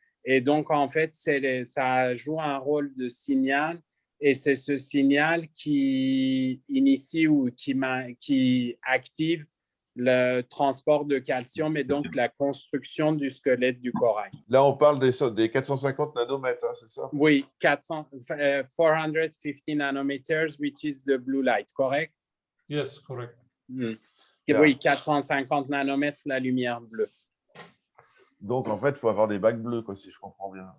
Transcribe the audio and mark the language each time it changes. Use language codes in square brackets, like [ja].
[fr] Et donc, en fait, ça joue un rôle de signal, et c'est ce signal qui initie ou qui active le transport de calcium et donc la construction du squelette du corail. Là, on parle des 450 nanomètres, hein, c'est ça? Oui, [en] 450 nanometers, which is the blue light, correct? Yes, correct. Yeah. [fr] Oui, 450 nanomètres, la lumière bleue. Donc, en fait, il faut avoir des bacs bleus, quoi, si je comprends bien.